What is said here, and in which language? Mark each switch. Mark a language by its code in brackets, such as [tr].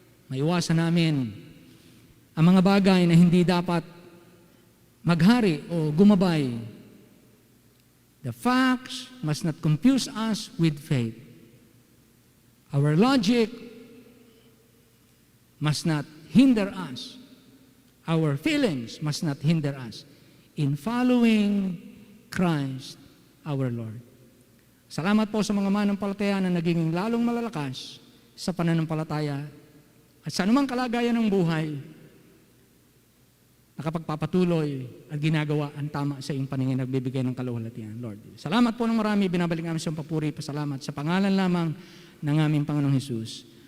[tl] Maiwasan namin ang mga bagay na hindi dapat maghari o gumabay. [en] The facts must not confuse us with faith. Our logic must not hinder us. Our feelings must not hinder us in following Christ our Lord. [tl] Salamat po sa mga manampalataya na naging lalong malalakas sa pananampalataya at sa anumang kalagayan ng buhay. nakapagpapatuloy at ginagawa ang tama sa iyong paningin, nagbibigay ng kaluwalhatian, Lord. Salamat po ng marami, binabalik namin sa papuri, pasalamat sa pangalan lamang ng aming Panginoong Hesus.